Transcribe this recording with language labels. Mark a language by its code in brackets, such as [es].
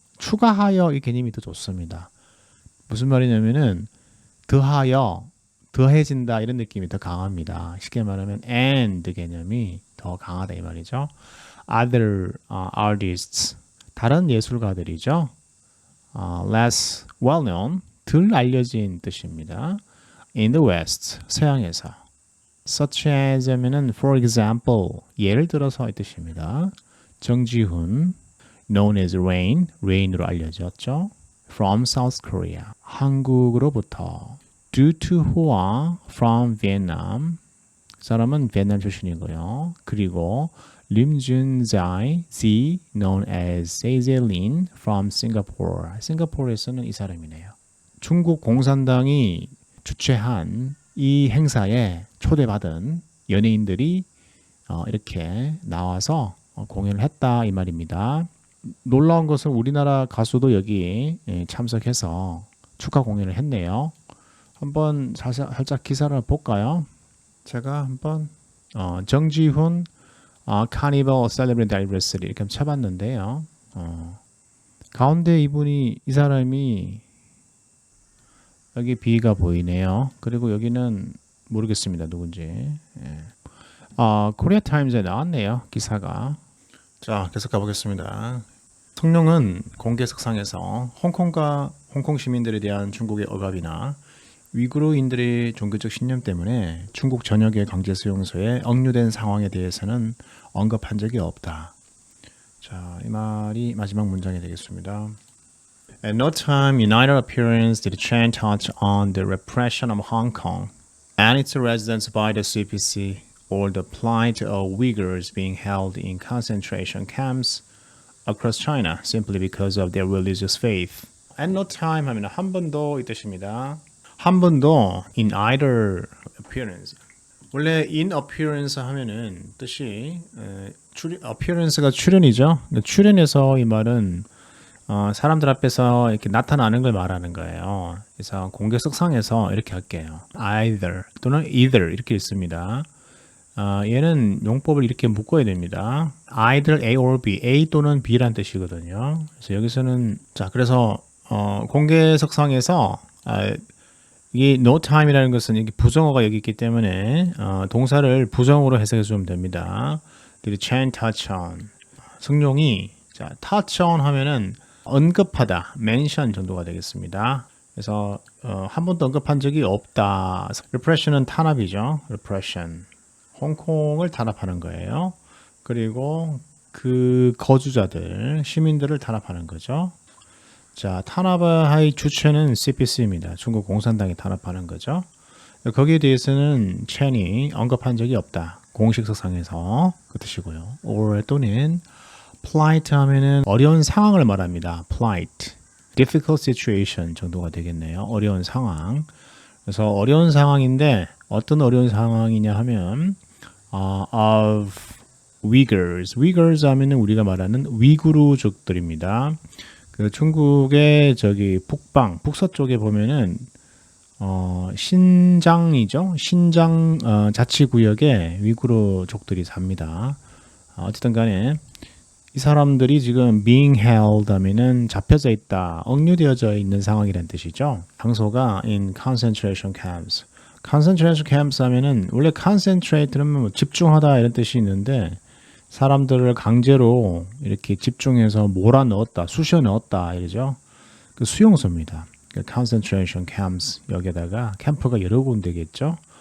[ko] 추가하여 이 개념이 더 좋습니다. 무슨 말이냐면은 더하여 더해진다 이런 느낌이 더 강합니다. 쉽게 말하면 and 개념이 더 강하다 이 말이죠. [en] Other artists [ko] 다른 예술가들이죠. [en] Less well known [ko] 덜 알려진 뜻입니다. [en] In the West [ko] 서양에서 [en] such as 하면은 for example [ko] 예를 들어서 이 뜻입니다. 정지훈 [en] known as [ko] Rain으로 알려졌죠. [en] From South Korea [ko] 한국으로부터 [en] due to Hoa from Vietnam [ko] 그 사람은 베트남 출신이고요. 그리고 [en] Lim Junzai Z known as Lin from Singapore [ko] 싱가포르에서는 이 사람이네요. 중국 공산당이 주최한 이 행사에 초대받은 연예인들이 이렇게 나와서 공연을 했다 이 말입니다. 놀라운 것은 우리나라 가수도 여기 참석해서 축하 공연을 했네요. 한번 살짝 기사를 볼까요? 제가 한번 정지훈 [en] Carnival Celebrity Anniversary [ko] 이렇게 쳐봤는데요. 가운데 이 사람이 여기 B가 보이네요. 그리고 여기는 모르겠습니다. 누군지. 코리아 타임즈에 나왔네요. 기사가. 자, 계속 가보겠습니다. 성룡은 공개석상에서 홍콩과 홍콩 시민들에 대한 중국의 억압이나 위구르인들의 종교적 신념 때문에 중국 전역의 강제 수용소에 억류된 상황에 대해서는 언급한 적이 없다. 자, 이 말이 마지막 문장이 되겠습니다. [en] At no time in either appearance did Chen touch on the repression of Hong Kong and its residents by the CPC or the plight of Uyghurs being held in concentration camps across China simply because of their religious faith. At no time [ko] 하면 한 번도 이 뜻입니다. 한 번도 [en] in either appearance. [ko] 원래 [en] in appearance [ko] 하면은 뜻이 appearance가 출현이죠. 출현해서 이 말은 사람들 앞에서 이렇게 나타나는 걸 말하는 거예요. 그래서 공개석상에서 이렇게 할게요. either 또는 either 이렇게 있습니다. 얘는 용법을 이렇게 묶어야 됩니다. [en] either A or B, [ko] A 또는 B란 뜻이거든요. 그래서 여기서는 그래서 공개석상에서 이 no time이라는 것은 이게 부정어가 여기 있기 때문에 동사를 부정어로 해석해 주면 됩니다. [en] Did Chen touch on? [ko] 성룡이 [en] touch on [ko] 하면은 언급하다, mention 정도가 되겠습니다. 그래서 한 번도 언급한 적이 없다. repression은 탄압이죠. [en] repression. [ko] 홍콩을 탄압하는 거예요. 그리고 그 거주자들, 시민들을 탄압하는 거죠. 자, 탄압의 주체는 CPC입니다. 중국 공산당이 탄압하는 거죠. 거기에 대해서는 첸이 언급한 적이 없다. 공식석상에서 그 뜻이고요. or 또는 plight 하면은 어려운 상황을 말합니다. [en] plight, difficult situation [ko] 정도가 되겠네요. 어려운 상황. 그래서 어려운 상황인데 어떤 어려운 상황이냐 하면 [en] of Uyghurs [ko] 하면은 우리가 말하는 위구르족들입니다. 그 중국의 북서쪽에 보면은 신장이죠. 신장 자치구역에 위구르족들이 삽니다. 어쨌든 간에 이 사람들이 지금 [en] being held [ko] 하면은 잡혀져 있다, 억류되어져 있는 상황이라는 뜻이죠. 장소가 [en] in concentration camps. [ko] concentration camps 하면은 원래 concentrate는 뭐 집중하다 이런 뜻이 있는데 사람들을 강제로 이렇게 집중해서 몰아넣었다, 쑤셔 넣었다 이러죠. 그 수용소입니다. 그 concentration camps 여기에다가 캠프가 여러 군데겠죠.